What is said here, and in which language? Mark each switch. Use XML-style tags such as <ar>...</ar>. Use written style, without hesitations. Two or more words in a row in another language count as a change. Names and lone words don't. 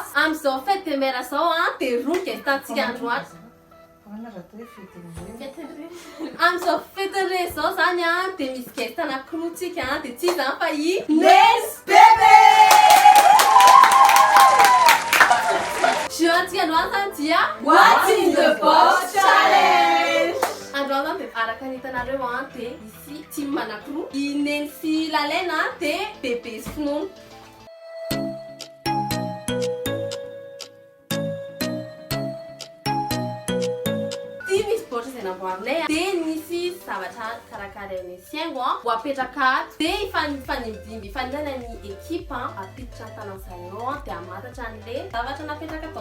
<mg>Am'izao fety de mera zao de roa gestantsika androany. Am'izao fety re zao zany de misy gesta anankiroatsika de tsy zany fa</mg> <en>Let's baby.</en> <mg>Joantsika androany zany dia</mg> <en>What's in the box challenge.</en> <mg>androany zany de araka ny hitanareo de ici team anankiroa i neny sy lalaina de bebe sy finoana. De nisy zavatra karakarain'ny siaingo ho apetraka ato de ifanindrina ny ekipa apiditra ny tanany zareo de amatatra an'le zavatra napetraka atao.</mg>